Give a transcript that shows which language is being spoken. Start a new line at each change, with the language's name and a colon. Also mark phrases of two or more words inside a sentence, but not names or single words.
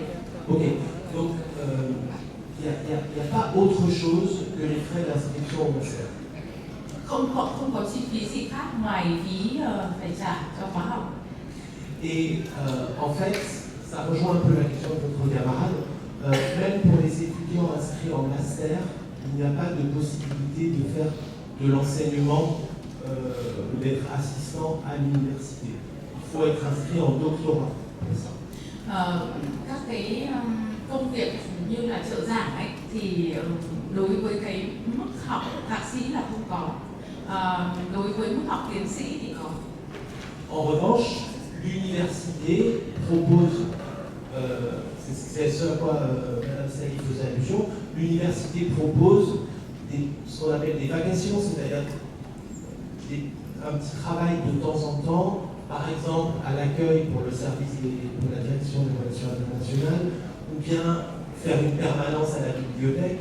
French: Ok, donc il n'y a pas autre chose que les frais d'inscription au master.
Vietnamese: Không có chi phí gì khác ngoài phí phải trả cho khóa học.
French: Et en fait, ça rejoint un peu la question de votre camarade. Même pour les étudiants inscrits en master, il n'y a pas de possibilité de faire de l'enseignement ou d'être assistant à l'université. Il faut être inscrit en doctorat pour ça.
Vietnamese: Các cái công việc như là trợ giảng ấy, thì đối với cái mức học thạc sĩ là không có. Đối với mức học tiến sĩ thì có.
French: En revanche, l'université propose, c'est ce à quoi Mme Sali faisait allusion, l'université propose ce qu'on appelle des vacations, c'est-à-dire un petit travail de temps en temps, par exemple à l'accueil pour le service de la direction des relations internationales, ou bien faire une permanence à la bibliothèque.